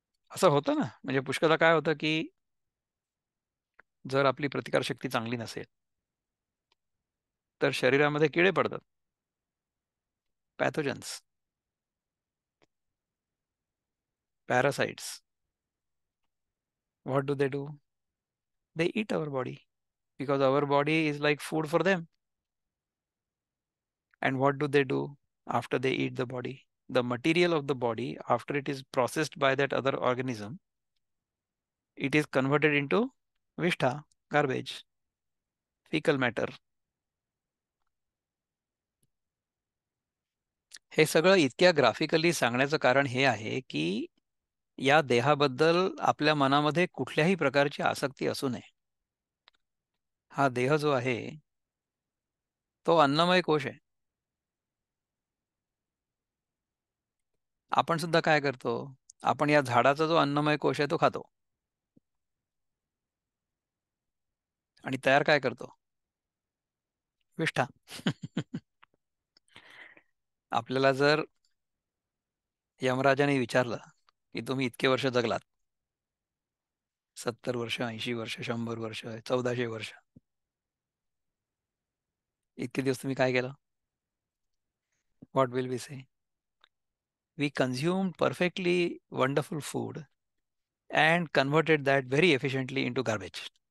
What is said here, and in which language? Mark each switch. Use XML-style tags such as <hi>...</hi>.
<mr>असं होतं ना. म्हणजे पुष्कळदा काय होतं की जर आपली प्रतिकारशक्ती चांगली नसेल तर शरीरामध्ये किडे पडतात, pathogens, parasites.</mr> <en>What do they do? They eat our body because our body is like food for them. And what do they do after they eat the body? The material of the body, after it is processed by that other organism, it is converted into vishtha, garbage, fecal matter.</en> <mr>हे सगळं इतक्या graphically सांगण्याचं कारण हे आहे की या देहाबद्दल आपल्या मनामध्ये कुठल्याही प्रकारची आसक्ती असू नये. हा देह जो आहे तो अन्नमय कोश आहे. आपण सुद्धा काय करतो? आपण या झाडाचा जो अन्नमय कोश आहे तो खातो आणि तयार काय करतो? विष्ठा. आपल्याला जर यमराजाने विचारलं की तुम्ही इतके वर्ष जगलात, 70 वर्ष, 80 वर्ष, 100 वर्ष, 1400 वर्ष, इतके दिवस तुम्ही काय केलं?</mr> <en>What will we say? We consumed perfectly wonderful food and converted that very efficiently into garbage.</en>